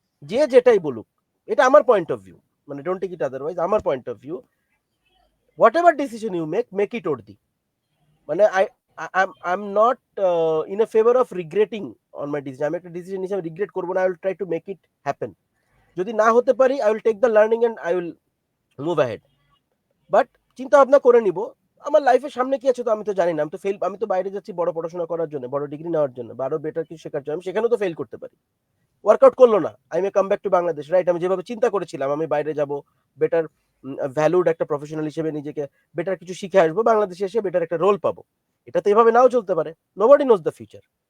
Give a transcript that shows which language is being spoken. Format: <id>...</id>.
<bn>যে যেটাই বলুক, এটা আমার</bn> <en>Point of view, মানে don't take it otherwise, আমার point of view, what decision you make it worthy. মানে I'm not in a favor of regretting on my decision.</en> <bn>আমি একটা ডিসিশন নিয়েছি, আমি রিগ্রেট করবো না,</bn> <en>I will try to make it happen.</en> <bn>যদি না হতে পারি,</bn> <en>I will take the learning and I will move ahead.</en> <bn>But চিন্তা ভাবনা করে নিব আমার লাইফের সামনে কি আছে তো আমি তো জানি না। আমি তো বাইরে যাচ্ছি বড় পড়াশোনা করার জন্য, বড় ডিগ্রি নেওয়ার জন্য, বা আরো বেটার কিছু শেখার জন্য। আমি সেখানেও তো ফেল করতে পারি, ওয়ার্কআউট করলো না,</bn> <en>I may come back to Bangladesh, right?</en> <bn>আমি যেভাবে চিন্তা করেছিলাম আমি বাইরে যাব, বেটার ভ্যালুড একটা প্রফেশনাল হিসেবে নিজেকে বেটার কিছু শিখে আসবো, বাংলাদেশে এসে বেটার একটা রোল পাবো, এটা তো এভাবে নাও চলতে পারে।</bn> <en>Nobody knows the future.</en>